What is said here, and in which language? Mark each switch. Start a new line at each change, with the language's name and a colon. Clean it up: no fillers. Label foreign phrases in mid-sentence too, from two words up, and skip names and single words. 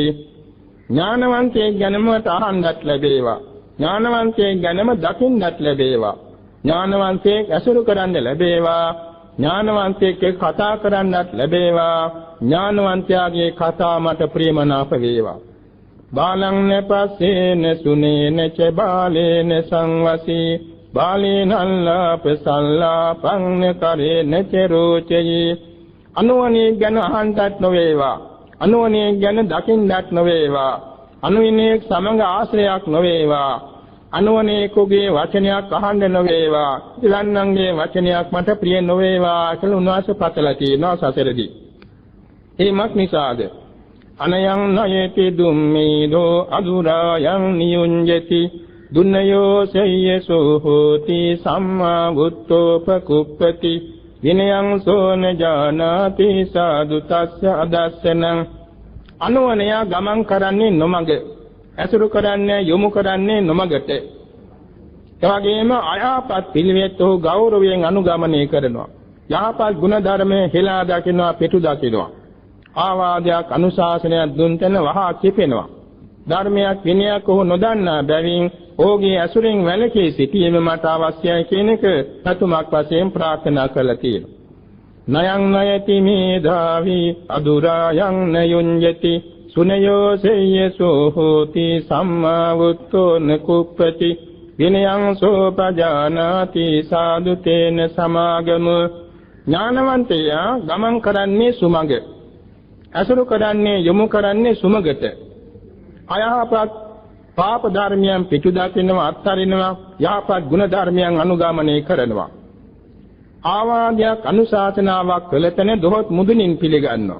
Sinhala: ඥානවන්තයෙක් ගැනම අහන්නත් ලැබේවා, ඥානවන්තයෙක් ගැනම දකින්නත් ලැබේවා, ඥානවන්තයෙක් ඇසුරු කරන්න ලැබේවා, ඥානවන්තයෙක් කතා කරන්නත් ලැබේවා, ඥානවන්තයාගේ කතා මට ප්‍රියමනාප වේවා.
Pali: බාලං නපස්සේන සුනේන ච බාලේන සංවසී බාලේනල්ලාපසල්ලා පංන කරේන ච රෝචයේ.
Sinhala: අනුවණේ ගැන අහන්නත් නොවේවා, අනුවණේ ගැන දකින්නත් නොවේවා, අනුවණේ සමඟ ආශ්‍රයයක් නොවේවා, අනුවණේකගේ වචනයක් අහන්න නොවේවා, ඉලන්නන්ගේ වචනයක් මට ප්‍රිය නොවේවා කියලා උන්වහන්සේ පතලා තියෙනවා සසරදී.
Pali: ඒමක් නිසාද අනයං නයති දුම්මේදෝ අදුරායන් නියුඤ්ජති දුන්නයෝ සය්‍යසෝ හෝති සම්මා බුද්ධෝපකුප්පති විනයං සෝන ජානාති සාදු තස්ස අදස්සනං.
Sinhala: අනුවණය ගමන් කරන්නේ නොමඟ, ඇසුරු කරන්නේ යොමු කරන්නේ නොමඟට. එවැගේම අයහපත් පිළිවෙත් ඔහු ගෞරවයෙන් අනුගමනය කරනවා. යහපත් ගුණ ධර්මයේ හෙලා දකිනවා, පිටු දකිනවා. ආවාදයක් අනුශාසනයක් දුන් තැන වහා කිපෙනවා. ධර්මයක් විනයක් ඔහු නොදන්නා බැවින් ඔහුගේ ඇසුරෙන් වැළකී සිටීම මට අවශ්‍යයි කියන එක සතුමක් වශයෙන් ප්‍රාර්ථනා කළා තියෙනවා.
Pali: නයං නයති මේධාවි අදුරායන් නයුඤ්ජති සුනයෝ සේයසෝ හෝති සම්මා වුත්තෝ නකුප්පති විනයං සෝපජානාති සාදු තේන සමාගම.
Sinhala: ඥානවන්තයා ගමන් කරන්නේ සුමඟ. අසුරු කරන්නේ යොමු කරන්නේ සුමඟට. අයහපත් පාප ධර්මයන් පිටු දකින්නවා අත්හරිනවා යහපත් ගුණ ධර්මයන් අනුගමනය කරනවා. ආවාදයක් අනුශාසනාවක් කළතන දොහොත් මුදුනින් පිළිගන්නවා.